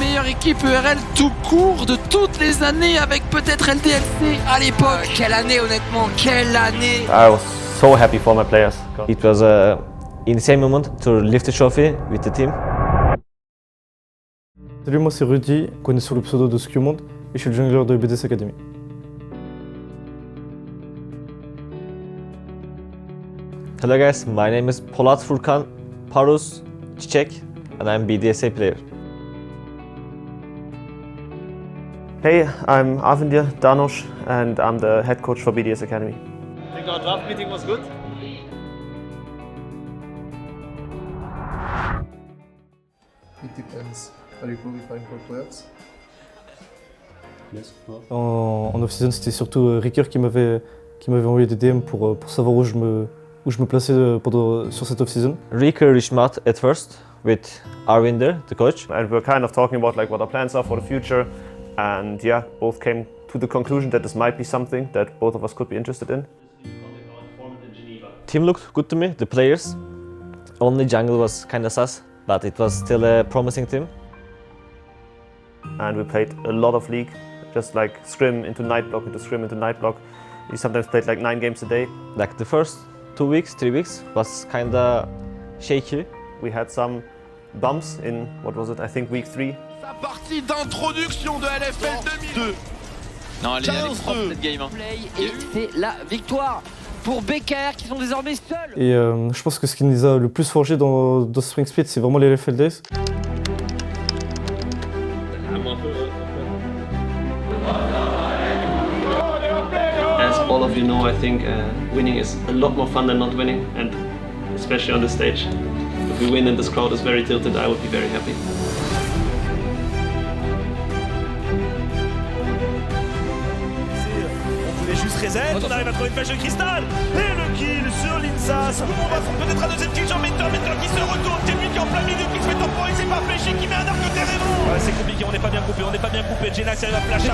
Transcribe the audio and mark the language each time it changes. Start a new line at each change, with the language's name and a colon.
French: équipe ERL tout court de toutes les années avec peut-être LDLC à l'époque. Quelle année honnêtement, quelle année!
English: I was so happy for my players. It was an insane moment to lift the trophy with the team.
French: Salut, moi c'est Rudy, connu sur le pseudo de Scumond, et je suis le jungler de BDS Academy.
English: Hello guys, my name is Polat Furkan Parus Çiçek and I'm BDSA player. Hey, I'm Avindir Danosh and I'm the head coach for BDS Academy. I think our draft meeting was good. It depends. Are you qualifying for playoffs? Yes, of course.
French: En off-season, c'était surtout Ricker qui m'avait envoyé des DM pour savoir où je me plaçais sur cette off-season.
English: Rico reached out at first with Arvinder, the coach. And we're kind of talking about like what our plans are for the future. And yeah, both came to the conclusion that this might be something that both of us could be interested in. Team looked good to me, the players. Only jungle was kind of sus, but it was still a promising team. And we played a lot of league, just like scrim into night block, into scrim into night block. We sometimes played like 9 games a day. Like the first 2 weeks, 3 weeks was kind of shaky. We had some bumps in, what was it, I think week 3.
French: Sa partie d'introduction de LFL 2002. Non, elle est propre cette game. Et c'est la victoire pour BKR qui sont désormais seuls. Et je pense que ce qui nous a le plus forgé dans Spring Split, c'est vraiment les LFL Days.
English: As all of you know, I think winning is a lot more fun than not winning, and especially on the stage. If we win and this crowd is very tilted, I would be very happy.
French: On voulait juste reset, on arrive à trouver une flèche de cristal. Et le kill sur l'Insas. On va peut-être un deuxième kill sur Mentor qui se retourne. C'est lui qui est en plein milieu, qui se fait temporiser par Fléché, qui met un arc de terrain. Ouais, c'est compliqué, on n'est pas bien coupé, Genax arrive à flash out.